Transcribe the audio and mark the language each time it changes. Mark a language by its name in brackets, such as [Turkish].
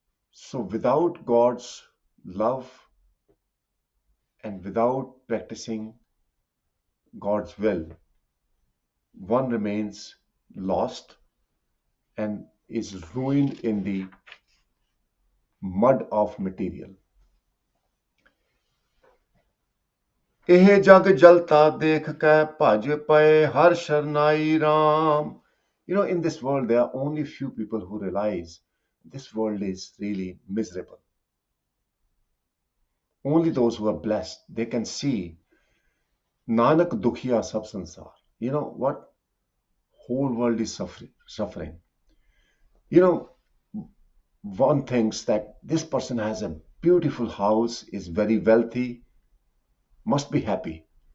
[English] So without God's love and without practicing God's will, one remains lost and is ruined in the mud of material. [Punjabi] ਇਹ ਜਗ ਜਲਤਾ ਦੇਖ ਕੇ ਭਜ ਪਏ ਹਰ ਸ਼ਰਨਾਈ Ram. [English] You know, in this world, there are only few people who realize this world is really miserable. Only those who are blessed, they can see [Punjabi] Nanak Dukhiya Sab Sansar. [English] You know what? Whole world is suffering. You know, one thinks that this person has a beautiful house, is very wealthy, must be happy.